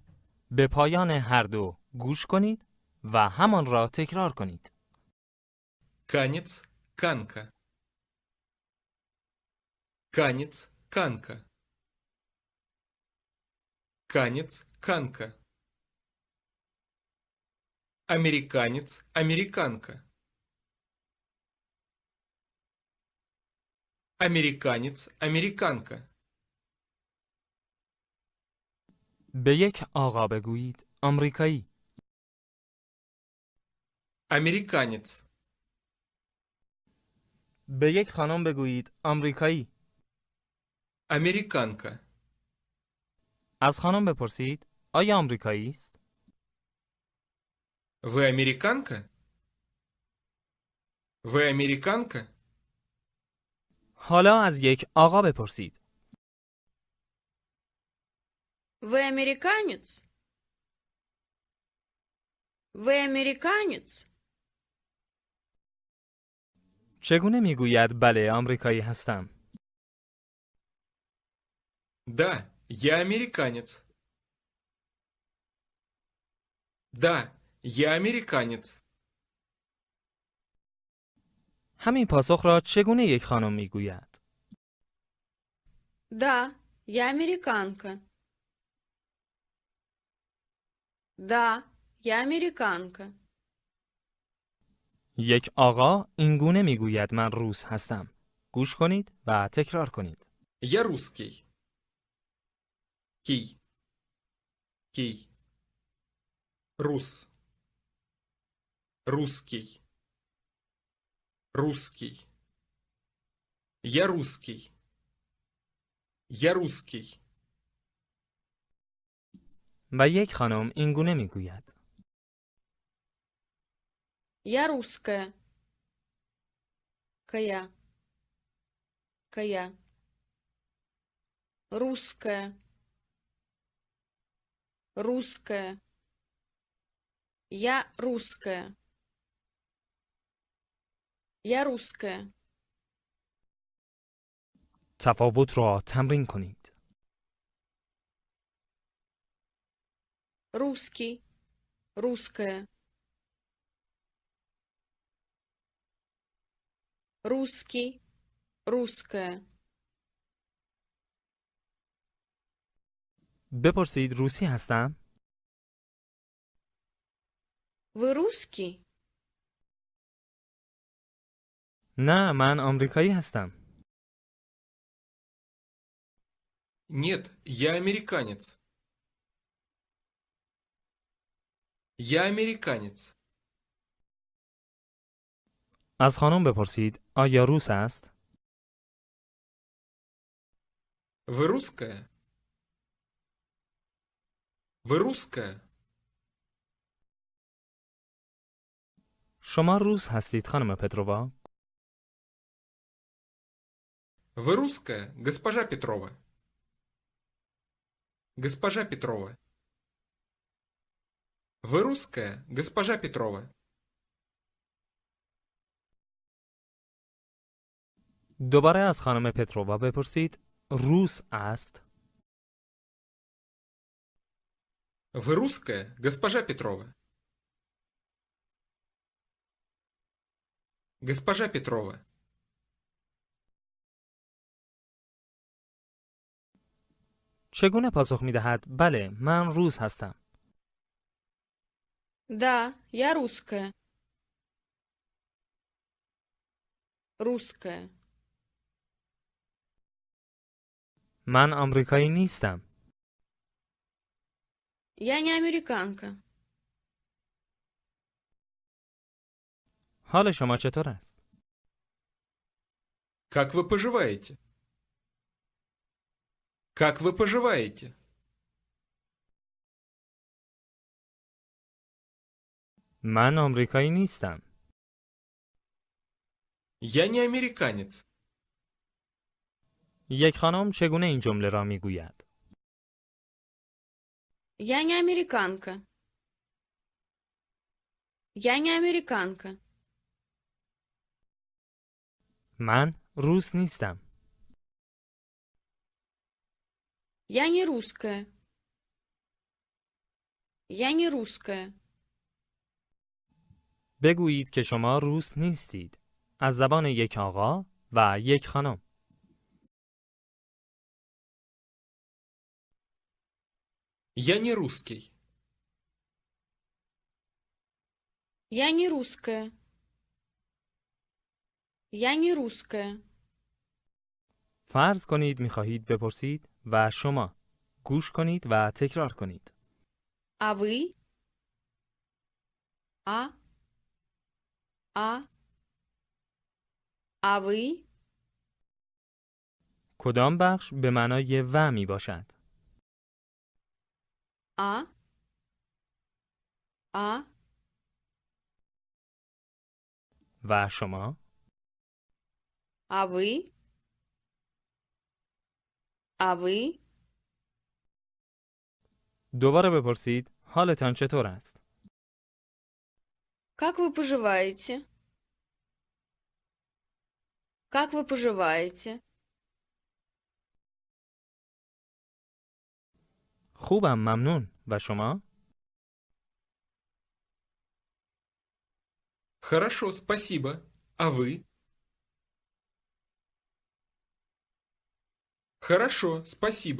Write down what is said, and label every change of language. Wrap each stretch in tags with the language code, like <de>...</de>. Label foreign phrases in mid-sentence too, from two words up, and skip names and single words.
<fa>به پایان هر دو گوش کنید و همان را تکرار کنید.</fa> <ru>Канец, канка. Канец, канка. Канец, канка. Американец, американка. Американец, американка.</ru> <fa>به یک آقا بگویید آمریکایی.</fa> <ru>Американец.</ru> <fa>به یک خانم بگویید آمریکایی.</fa> <ru>Американка.</ru> <fa>از خانم بپرسید آیا آمریکایی است؟</fa> <ru>Вы американка? Вы американка?</ru> <fa>حالا از یک آقا بپرسید.</fa> <ru>Вы американец? Вы американец?</ru> <fa>چگونه میگوید بله آمریکایی هستم؟</fa> <ru>Да, я американец. Да, я американец.</ru> <fa>همین پاسخ را چگونه یک خانم میگوید؟</fa> <ru>Да, я американка. Да, я американка.</ru> <fa>یک آقا این گونه میگوید من روس هستم. گوش کنید و تکرار کنید.</fa> <ru>Я русский. Кий. Кий. Рус. Русский. Русский. Я русский. Я русский.</ru> <fa>و یک خانم این گونه میگوید.</fa> <ru>Я русская. Кая. Кая. Русская. Русская. Я русская. Я русская.</ru> <fa>تفاوت را تمرین کنید.</fa> <ru>Русский. Русская. Русский. Русская.</ru> <fa>بپرسید روسی هستم؟</fa> <ru>Вы русский?</ru> <fa>نه من آمریکایی هستم.</fa> <ru>Нет, я американец. Я американец.</ru> <fa>از خانم بپرسید آیا روس است؟</fa> <ru>Вы русская? Вы русская?</ru> <fa>شما روس هستید خانم پترووا؟</fa> <ru>Вы русская, госпожа Петрова? Госпожа Петрова. Вы русская, госпожа Петрова?</ru> <fa>دوباره از خانم پترووا بپرسید روس است؟</fa> <ru>Вы русская, госпожа Петрова? Госпожа Петрова.</ru> <fa>چگونه پاسخ می دهد بله من روس هستم؟</fa> <ru>Да, я русская. Русская.</ru> <fa>من آمریکایی نیستم.</fa> <ru>Я не американка.</ru> <fa>حال شما چطور است؟</fa> <ru>Как вы поживаете? Как вы поживаете?</ru> <fa>من آمریکایی نیستم.</fa> <ru>Я не американец.</ru> <fa>یک خانم چگونه این جمله را می گوید؟</fa> <ru>Я не американка. Я не американка.</ru> <fa>من روس نیستم.</fa> <ru>Я не русская. Я не русская.</ru> <fa>بگویید که شما روس نیستید. از زبان یک آقا و یک خانم.</fa> <ru>Я не русский. Я не русская. Я не русская.</ru> <fa>فرض کنید می خواهید بپرسید و شما. گوش کنید و تکرار کنید.</fa> <ru>А вы? А вы?</ru> <fa>کدام بخش به معنای و می باشد؟</fa> <ru>А?</ru> <fa>و شما؟</fa> <ru>А вы? А вы?</ru> <fa>دوباره بپرسید حالتان چطور است؟</fa> <ru>Как вы поживаете? Как вы поживаете?</ru> <fa>خوبم ممنون. و شما؟</fa> <ru>Хорошо, спасибо. А вы? Хорошо, спасибо.</ru>